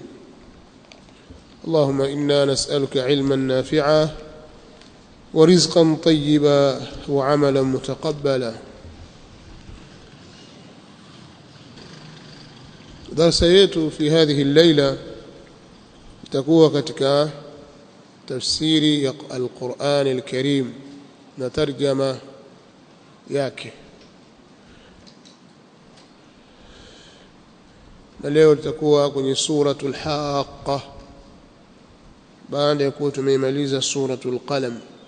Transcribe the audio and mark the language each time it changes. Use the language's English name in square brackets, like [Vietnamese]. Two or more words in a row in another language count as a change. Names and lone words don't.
[Arabic] اللهم إنا نسألك علما نافعا ورزقا طيبا وعملا متقبلا. [Swahili] درس yetu [Arabic] في هذه الليلة [Swahili] itakuwa katika tafsiri ya Al-Qur'an Al-Karim na tarjama yake, na leo tutakuwa kwenye suratul Haqqa baada ya kuwa tumeimaliza suratul Qalam,